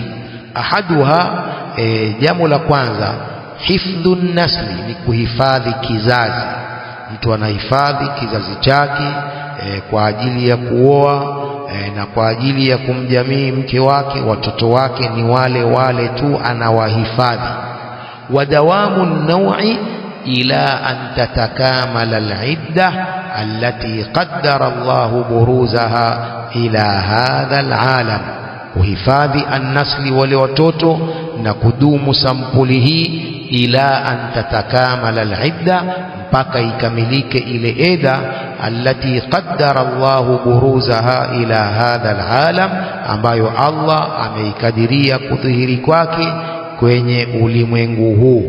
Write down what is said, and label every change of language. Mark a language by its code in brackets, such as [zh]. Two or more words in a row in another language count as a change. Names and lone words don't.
[sw] Ahaduha, jambo la kwanza, [ar] حفظ النسل, [sw] ni kuhifadhi kizazi. Mtu anahifadhi kizazi chake kwa ajili ya kuoa na kwa ajili ya kumjamii mke wake, watoto wake ni wale wale tu anawahifadhi. [ar] ودوام النوع إلى أن تتكامل العدة التي قدر الله بروزها إلى هذا العالم, [sw] kuhifadhi an-nasli, wale watoto, na kudumu sampuli hii [ar] إلى أن تتكامل العدة, [sw] mpaka ikamilike ile eda [ar] التي قدر الله بروزها إلى هذا العالم, [sw] ambayo Allah ameikadiria kudhihiri kwake kwenye ulimwengu huu.